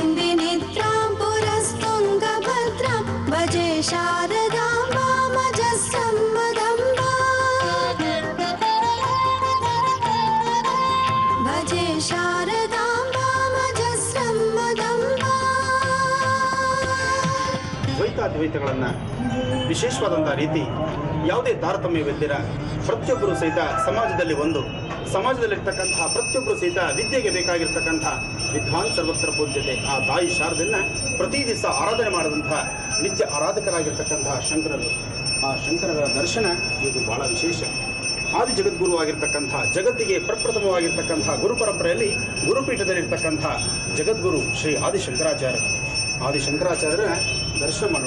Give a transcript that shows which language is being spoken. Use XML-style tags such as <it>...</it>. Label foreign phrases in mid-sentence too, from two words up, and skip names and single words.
<sa>विनिद्रां पुरस्तुङ्गभद्रां भजे शारदां वामजस्रं मदम्बा भजे शारदां वामजस्रं मदम्बा.</sa> <kn>ದ್ವೈತಾದ್ವೈತಗಳನ್ನು ವಿಶೇಷವಾದಂಥ ರೀತಿ ಯಾವುದೇ ತಾರತಮ್ಯವಿದ್ದಿರ ಪ್ರತಿಯೊಬ್ಬರು ಸಹಿತ ಸಮಾಜದಲ್ಲಿರ್ತಕ್ಕಂತಹ ಪ್ರತಿಯೊಬ್ಬರು ಸಹಿತ ವಿದ್ಯೆಗೆ ಬೇಕಾಗಿರ್ತಕ್ಕಂಥ ವಿದ್ವಾನ್ ಸರ್ವತ್ರ ಪೂಜ್ಯತೆ ಆ ತಾಯಿ ಶಾರದೆಯನ್ನು ಪ್ರತಿ ದಿವಸ ಆರಾಧನೆ ಮಾಡಿದಂತಹ ನಿತ್ಯ ಆರಾಧಕರಾಗಿರ್ತಕ್ಕಂತಹ ಶಂಕರರು. ಆ ಶಂಕರರ ದರ್ಶನ ಇದು ಬಹಳ ವಿಶೇಷ. ಆದಿ ಜಗದ್ಗುರುವಾಗಿರ್ತಕ್ಕಂಥ ಜಗತ್ತಿಗೆ ಪ್ರಪ್ರಥಮವಾಗಿರ್ತಕ್ಕಂಥ ಗುರು ಪರಂಪರೆಯಲ್ಲಿ ಗುರುಪೀಠದಲ್ಲಿರ್ತಕ್ಕಂಥ ಜಗದ್ಗುರು ಶ್ರೀ ಆದಿಶಂಕರಾಚಾರ್ಯರ ದರ್ಶನ ಮಾಡೋಣ.</kn>